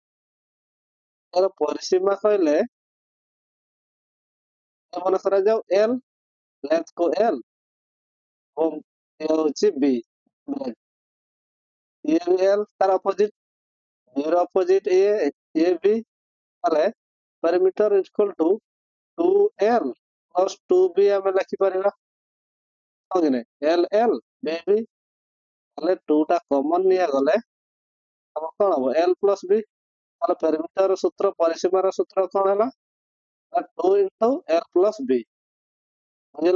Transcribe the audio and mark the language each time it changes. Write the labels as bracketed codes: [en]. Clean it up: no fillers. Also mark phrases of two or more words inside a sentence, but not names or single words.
[or] ତାହେଲେ ଏର ପରିସୀମା କହିଲେ ମନେ କରାଯାଉ ଏଲ, ଲେନ୍ଥ କୁ ଏଲ ଏବଂ ଏ ହଉଛି ବି, ଇଏ ବି ଏଲ ତାର ଅପୋଜିଟ, ବି ର ଅପୋଜିଟ ଇଏ ବି, ତାହେଲେ [en] perimeter equal to 2l plus 2b [or] ଆମେ ଲେଖିପାରିବା, ହଁ କି ନାଇଁ, ଏଲ ଏଲ ବି ବି, ତାହେଲେ 2 ଟା କମନ ନିଆଗଲେ ଆମର କଣ ହବ [en] l plus b, [or] ତାହେଲେ perimeter ସୂତ୍ର ପରିସୀମାର ସୂତ୍ର କଣ ହେଲା [en] 2 into l plus b, [or] ବୁଝିଲା?